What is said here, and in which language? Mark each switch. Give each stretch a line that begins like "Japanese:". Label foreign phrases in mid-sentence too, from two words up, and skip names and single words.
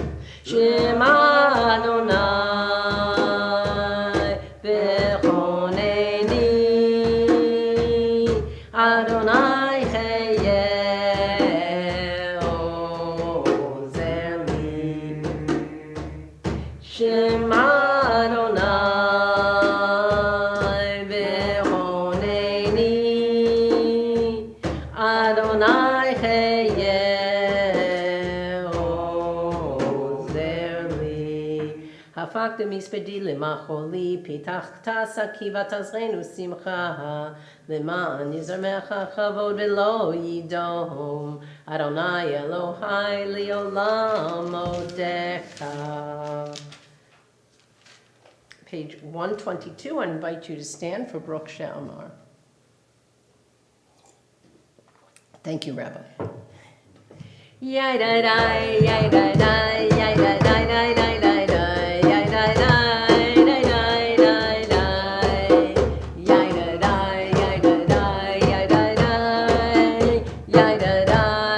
Hebrew: שמע אדוני וחנני אדוני היה עזר לי. שמע אדוני וחנני אדוני היה עזר לי. הפכת מספדי למחול לי פתחת שקי ותאזרני שמחה למען יזמרך כבוד ולא ידום אדוני אלהי לעולם אודך.
English: Page 122, I invite you to stand for Baruch She'amar. Thank you, Rabbi. Yai dai dai, yai dai dai, yai dai dai dai dai dai dai, yai dai dai dai dai dai dai, yai dai dai, yai dai dai, yai dai dai, yai dai dai.